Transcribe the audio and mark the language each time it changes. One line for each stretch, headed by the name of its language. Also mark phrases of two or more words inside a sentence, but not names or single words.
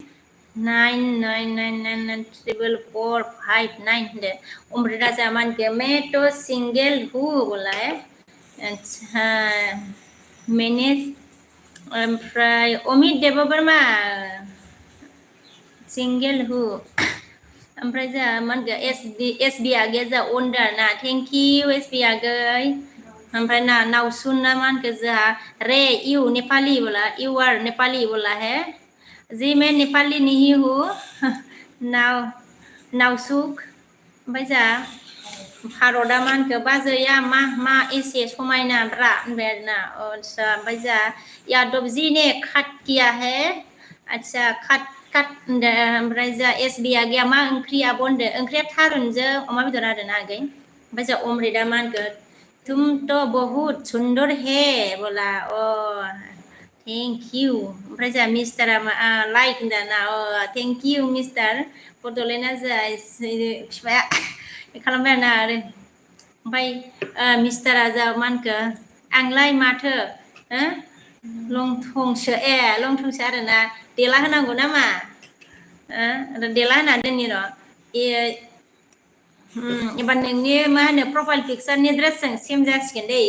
Hindi: 9999445 दे अमृता जमान के मैं तो सिंगल हूँ बोला है अच्छा मैंने ओमफ्राय अमित देव वर्मा सिंगल हूँ
Bodo: ओमफ्राय जोंहा मा होनगोन एसबि आगैया जोंहा अनदार ना
English: thank you
Bodo: एसबि आगै ओमफ्राय ना नावसुन ना मा होनखो जोंहा रे यू नेपाली बोला
English: you are Nepali
Hindi: बोला है जी मैं नेपाली नहीं हूँ
Bodo: नावसुक ओमफ्राय जोंहा भारतआ मा होनखो बाजैया मा एसे समायना ब्रा होनबाय आरोना अच्छा ओमफ्राय जोंहा यादव जी
Hindi: ने काट किया है अच्छा काट
Bodo: ओमफ्राय जोंहा एसबि आगैया मा ओंख्रि आब' होनदों ओंख्रिया थारुनजों अमा बेदर आरोना आगै ओमफ्राय जोंहा अमृतआ मा होनगोन
Hindi: तुम तो बहुत सुंदर है बोला
English: thank you
Bodo: ओमफ्राय जोंहा मिस्टारा लाइक होनदों ना
English: thank you
Bodo: मिस्टार बड'लेण्डआ जोंहा बिफाया खालामबाय आरोना ओमफ्राय मिस्टारा जोंहा मा होनखो आंलाय माथो लंथंसो आरोना देला होनांगौ नामा देला होना दोननि र' एबार नोंनि मा होनो प्रफाइल पिक्सारनि ड्रेसजों सेम जासिगोन दे